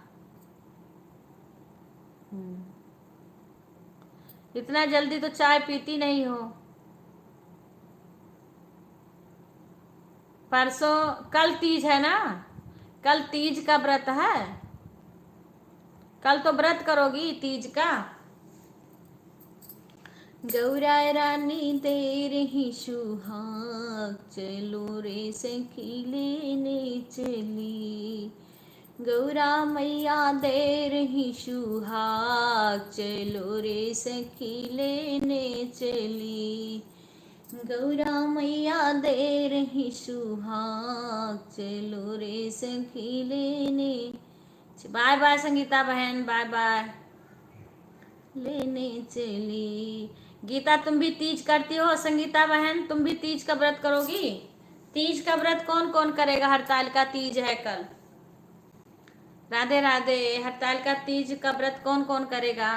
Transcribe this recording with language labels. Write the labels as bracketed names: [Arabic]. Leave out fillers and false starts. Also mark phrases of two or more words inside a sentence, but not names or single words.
[Hindi] इतना जल्दी तो चाय पीती नहीं हो। परसों, कल तीज है ना, कल तीज का व्रत है, कल तो व्रत करोगी तीज का। गौरा रानी तेरे ही सुहाग, चलो रे सखी लेने चली। गौरा मैया दे रही सुहाग, चलो रे सखी लेने चली। गौरा मैया दे रही सुहाग, चलो रे सखी लेने। [English] bye bye [Hindi] संगीता बहन, [English] bye bye. [Hindi] लेने चली। गीता तुम भी तीज करती हो? संगीता बहन तुम भी तीज का व्रत करोगी? तीज का व्रत कौन कौन करेगा? हड़ताल का तीज है कल। राधे राधे, हड़ताल का तीज का व्रत कौन कौन करेगा?